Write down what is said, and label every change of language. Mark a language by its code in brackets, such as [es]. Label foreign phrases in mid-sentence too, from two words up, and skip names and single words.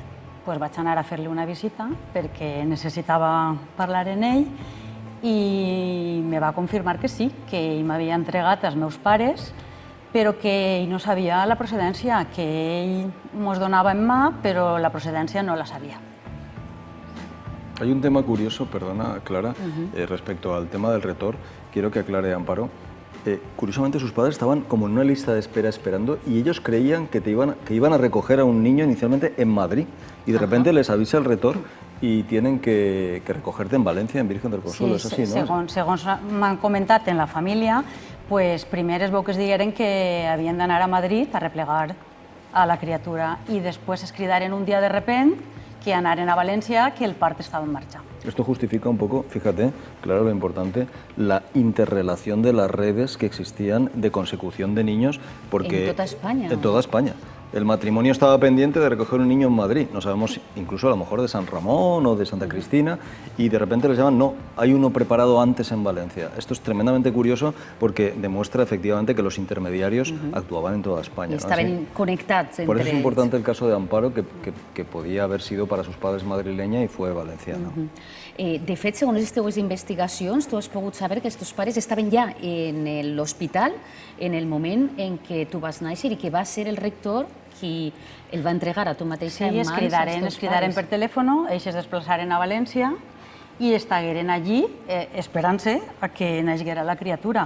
[ca] Vaig anar a fer-li una visita perquè necessitava parlar amb ell i me va confirmar que sí, que ell m'havia entregat als meus pares, però que ell no sabia la procedència, que ell mos donava en mà, però la procedència no la sabia. [es] Hay un tema curioso, perdona Clara, respecto al tema del retor, quiero que aclare Amparo. Curiosamente sus padres estaban como en una lista de espera esperando y ellos creían que iban a recoger a un niño inicialmente en Madrid y de repente les avisa el retor y tienen que recogerte en Valencia, en Virgen del Consuelo, [ca] és així, no? Segons m'han comentat en la família, primer es veu que es digueren que havien d'anar a Madrid a replegar a la criatura i després es cridaren un dia de repent que anaren a València, que el part estava en marxa. [es] Esto justifica un poco, fíjate, claro, lo importante, la interrelación de las redes que existían de consecución de niños, porque... En toda España. En toda España. El matrimonio estaba pendiente de recoger un niño en Madrid, no sabemos, incluso a lo mejor de San Ramón o de Santa Cristina, y de repente les llaman, no, hay uno preparado antes en Valencia. Esto es tremendamente curioso porque demuestra efectivamente que los intermediarios actuaban en toda España. Y estaban conectados entre ellos. Por eso es importante el caso de Amparo, que podía haber sido para sus padres madrileña y fue valenciana. [ca] De fet, segons les teves investigacions, tu has pogut saber que els teus pares estaven ja en l'hospital en el moment en què tu vas néixer i que va ser el rector qui el va entregar a tu mateixa en mans als teus pares. Es cridaren per telèfon, ells es desplaçaren a València i estagueren allí esperant-se a que naixguera la criatura.